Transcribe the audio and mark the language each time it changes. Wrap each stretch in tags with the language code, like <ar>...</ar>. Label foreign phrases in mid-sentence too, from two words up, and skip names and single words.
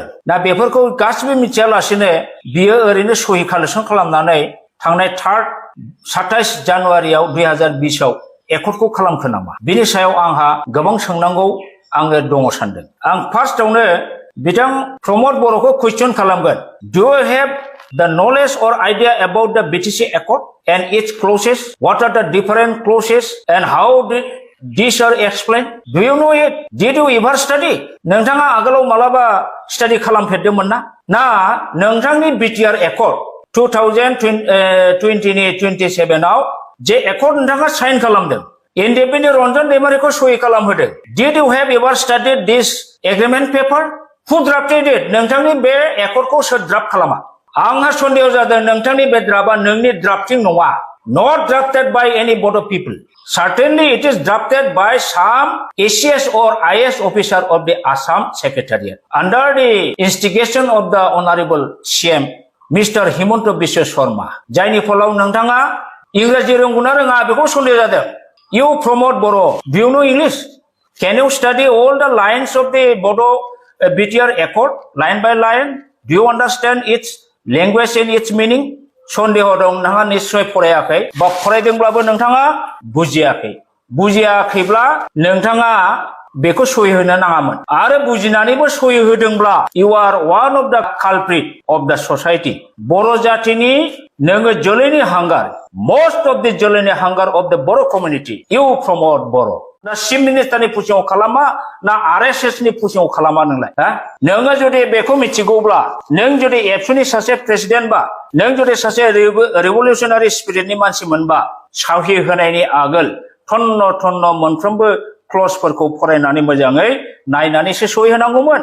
<brx>दा बेफोरखौ गासिबो मिथियालासेनो बियो ओरैनो सहि कालेक्सन खालामनानै थांनाय 27 जानुवारियाव 2020 आव एकर्डखौ खालामखो नामा? बिनि सायाव आंहा गोबां सोंनांगौ आङो दङ सानदों। आं फार्स्टआवनो बिथां प्रमद बर'खौ कुइसन खालामगोन।</brx> <en>Do you have the knowledge or idea about the BTC Accord and its clauses? What are the different clauses and how did these are explained? Do you know it? Did you ever study?</en> <brx>नोंथाङा आगोलाव मालाबा स्टाडि खालामफेरदोंमोन ना? ना नोंथांनि बिटिआर एकर्ड 2027 आव जे एकर्ड नोंथाङा साइन खालामदों इन्डिपेन्डेन्ट रन्जन दैमारिखौ सहि खालामहोदों।</brx> <en>Did you have ever studied this agreement paper? Who drafted it?</en> <brx>नोंथांनि बे एकर्डखौ सोर ड्राफ्ट खालामा? आंहा सन्देह जादों नोंथांनि बे ड्राफ्टआ नोंनि ड्राफ्टिं नङा।</brx> <en>Not drafted by any board of people. Certainly it is drafted by some A.C.S or I.S officer of the Assam Secretariat under the instigation of the Honorable CM Mr. Himanta Biswa Sharma.</en> <brx>जायनि फलाव नोंथाङा इंराजि रोंगौना रोङा बेखौ सन्देह जादों।</brx> <en>You Pramod Boro, do you know English? Can you study all the lines of the Bodo BTR Accord line by line? Do you understand its language and its meaning?</en> <brx>सन्देह दं नोंथाङा निश्चय फरायाखै बा फरायदोंब्लाबो नोंथाङा बुजियाखै। बुजियाखैब्ला नोंथाङा बेखौ सहि होनो नाङामोन आरो बुजिनानैबो सहि होदोंब्ला</brx> <en>you are one of the culprit of the society.</en> <brx>बर' जातिनि नोङो जोलैनि हांगार</brx> <en>most of the</en> <brx>जोलैनि हांगार</brx> <en>of the Boro community. You promote Boro.</en> <brx>ना चिफ मिनिस्टारनि पुसिङाव खालामा ना R.S.S नि पुसिङाव खालामा नोंलाय? नोङो जुदि बेखौ मिथिगौब्ला नों जुदि एबसुनि सासे प्रेसिडेन्ट बा नों जुदि सासे रिभलिउसनारि स्पिरिटनि मानसिमोनबा साहि होनायनि आगोल थन्न मोनफ्रोमबो क्लजफोरखौ फरायनानै मोजाङै नायनानैसो सहि होनांगौमोन।</brx>